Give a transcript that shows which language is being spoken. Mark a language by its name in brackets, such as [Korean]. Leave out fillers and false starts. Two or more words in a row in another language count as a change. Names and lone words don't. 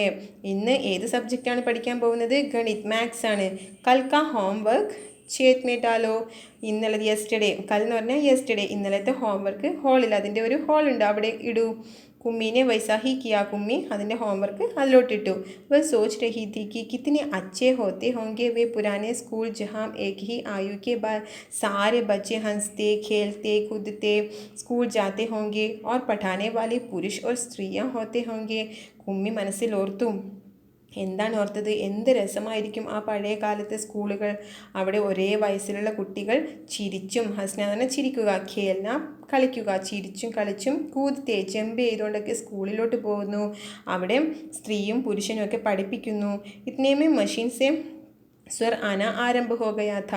[Malayalam] ഇന്ന് ഏത് സബ്ജക്റ്റാണ് പഠിക്കാൻ പോകുന്നത്? [Hindi] ഗണിത്, മാത്സ് ആണ്. कल का होमवर्क छेद में डालो. [Malayalam] ഇന്നലെ യെസ്റ്റർഡേ, കൽ എന്ന് പറഞ്ഞാൽ യെസ്റ്റർഡേ, ഇന്നലത്തെ ഹോംവർക്ക് ഹോളിൽ, അതിൻ്റെ ഒരു ഹോളുണ്ട്, അവിടെ ഇടൂ. [Hindi] कुम्मी ने वैसा ही किया. [Malayalam] കുമ്മി അതിൻ്റെ ഹോംവർക്ക് അതിലോട്ടിട്ടു. [Hindi] വह सोच रही थी कि कितने अच्छे होते होंगे वे पुराने स्कूल जहाँ एक ही आयु के बाद सारे बच्चे हंसते खेलते कूदते स्कूल जाते होंगे और पढ़ाने वाले पुरुष और स्त्रियाँ होते होंगे. [Malayalam] കുമ്മി മനസ്സിൽ ഓർത്തു. എന്താണ് ഓർത്തത്? എന്ത് രസമായിരിക്കും ആ പഴയ കാലത്തെ സ്കൂളുകൾ. അവിടെ ഒരേ വയസ്സിലുള്ള കുട്ടികൾ ചിരിച്ചും, ഹസ്ന എന്ന് പറഞ്ഞാൽ ചിരിക്കുക, ഖേൽന കളിക്കുക, ചിരിച്ചും കളിച്ചും, കൂതത്തെ ജമ്പ് ചെയ്തുകൊണ്ടൊക്കെ സ്കൂളിലോട്ട് പോകുന്നു. അവിടെ സ്ത്രീയും പുരുഷനും ഒക്കെ പഠിപ്പിക്കുന്നു. [Hindi] इतने में मशीन से स्वर आना आरंभ हो गया था.